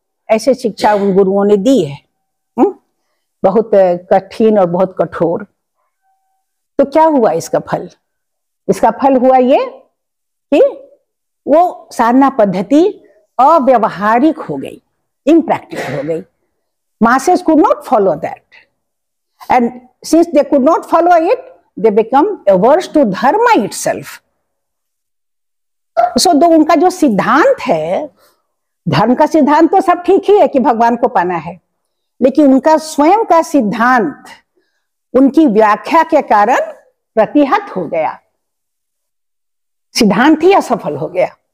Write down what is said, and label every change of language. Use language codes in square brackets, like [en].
[hi] ऐसे शिक्षा उन गुरुओं ने दी है, बहुत कठिन और बहुत कठोर। तो क्या हुआ इसका फल? इसका फल हुआ ये कि वो साधना पद्धति अव्यवहारिक हो गई, impractical हो गई। [en] Masses could not follow that, and since they could not follow it, they become averse to dharma itself. [hi] So तो उनका जो सिद्धांत है, धर्म का सिद्धांत तो सब ठीक ही है कि भगवान को पाना है, लेकिन उनका स्वयं का सिद्धांत उनकी व्याख्या के कारण प्रतिहत हो गया, सिद्धांत ही असफल हो गया।